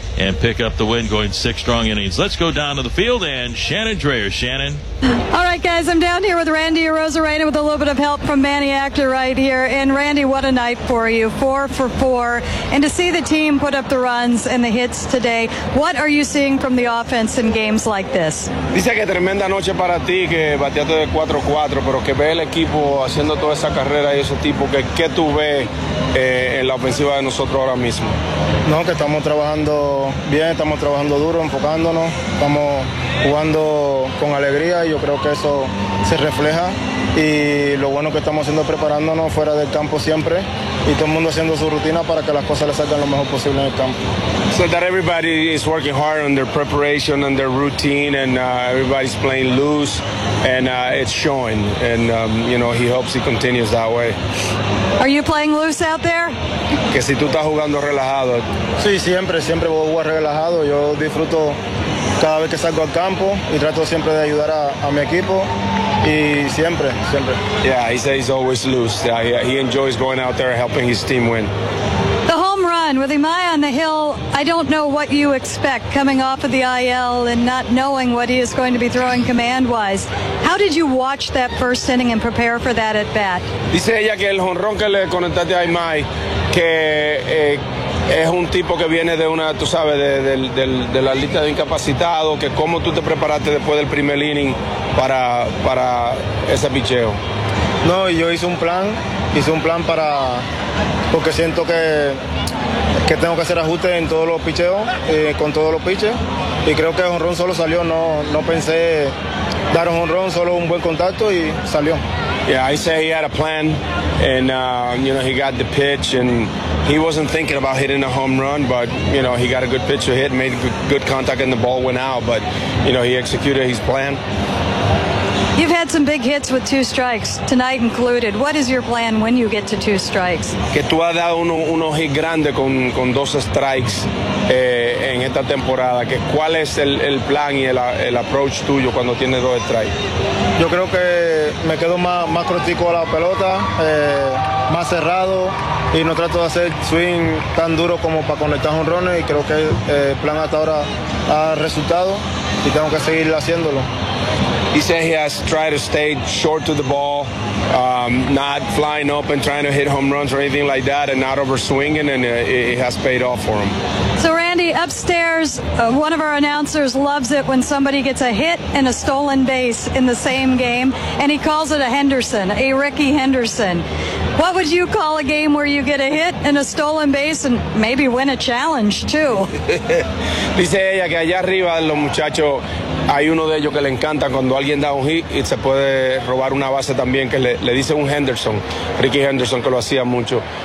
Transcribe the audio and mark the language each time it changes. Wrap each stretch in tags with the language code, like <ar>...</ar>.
<en>and pick up the win, going six strong innings. Let's go down to the field and Shannon Dreher. Shannon. All right, guys. I'm down here with Randy Arozarena with a little bit of help from Manny Acter right here. And Randy, what a night for you. 4-for-4. And to see the team put up the runs and the hits today, what are you seeing from the offense in games like this?</en> <es>Dice que tremenda noche para ti, que bateaste de 4-4, pero que ve el equipo haciendo toda esa carrera y ese tipo, que tú ves en la ofensiva de nosotros ahora mismo. No, que estamos trabajando bien, estamos trabajando duro, enfocándonos, estamos jugando con alegría y yo creo que eso se refleja. Y lo bueno que estamos haciendo es preparándonos fuera del campo siempre y todo el mundo haciendo su rutina para que las cosas le salgan lo mejor posible en el campo.</es> <en>So that everybody is working hard on their preparation and their routine, and everybody's playing loose, and it's showing. And, you know, he hopes he continues that way. Are you playing loose out there?</en> <es>Que si tú estás jugando relajado. Sí, siempre, siempre voy a jugar relajado. Yo disfruto cada vez que salgo al campo y trato siempre de ayudar a mi equipo. Y siempre, siempre.</es> <en>Yeah, he says he's always loose. Yeah, he enjoys going out there helping his team win. The home run with Imai on the hill, I don't know what you expect coming off of the IL and not knowing what he is going to be throwing command-wise. How did you watch that first inning and prepare for that at bat?</en> <es>Dice ella que el jonrón que le conectaste a Imai, que es un tipo que viene de una, tú sabes, de la lista de incapacitados, que cómo tú te preparaste después del primer inning para ese picheo. No, yo hice un plan para, porque siento que tengo que hacer ajustes en todos los picheos, con todos los piches, y creo que el jonrón solo salió, no pensé dar un jonrón, solo un buen contacto y salió.</es> <en>Yeah, I say he had a plan, and you know, he got the pitch, and he wasn't thinking about hitting a home run, but you know, he got a good pitch to hit, made good contact, and the ball went out. But you know, he executed his plan. You've had some big hits with two strikes tonight included. What is your plan when you get to two strikes?</en> <es>Que tú has dado uno hit grande con dos strikes en esta temporada. Que cuál es el plan y el approach tuyo cuando tienes dos strikes? Yo creo que me quedo más crotico a la pelota, más cerrado, y no trato de hacer swing tan duro como para conectar jonrones. Y creo que el plan hasta ahora ha resultado y tengo que seguir haciéndolo.</es> <en>He said he has tried to stay short to the ball, not flying up and trying to hit home runs or anything like that, and not over swinging, and it has paid off for him. So, Randy, upstairs, one of our announcers loves it when somebody gets a hit and a stolen base in the same game, and he calls it a Henderson, a Ricky Henderson. What would you call a game where you get a hit and a stolen base and maybe win a challenge, too?</en> <es>Dice ella que allá arriba los muchachos, hay uno de ellos que le encanta cuando alguien da un hit y se puede robar una base también, que le dice un Henderson, Ricky Henderson, que lo hacía mucho.</es>